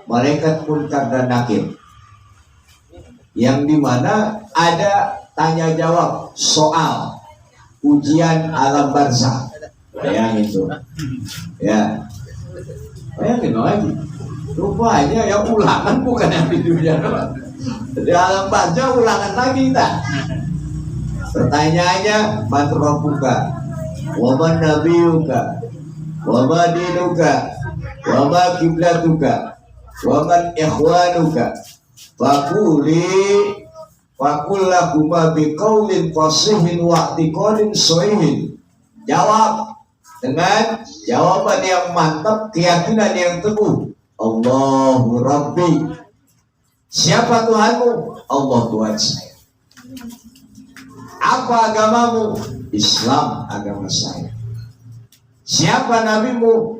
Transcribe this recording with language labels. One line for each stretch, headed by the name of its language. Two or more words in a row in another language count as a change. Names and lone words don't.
Indonesian: Malaikat Munkar dan Nakir. Yang dimana ada tanya jawab soal ujian alam barzah. Bayangin itu. Ya. Bayangin lagi. Rupanya ya ulangan bukan yang di dunia. Di alam barzah ulangan lagi kita. Pertanyaannya,
Arabic: من ربك? ومن نبيك؟ وما دينك? وما قبلتك؟ ومن إخوانك? فقل لهما بقول فصيح واعتقاد صحيح.
Indonesian: Jawab dengan jawaban yang mantap, keyakinan yang teguh.
Arabic: الله ربي.
Indonesian: Siapa Tuhanmu? Allah Tuhan saya. Apa agamamu? Islam agama saya. Siapa nabimu?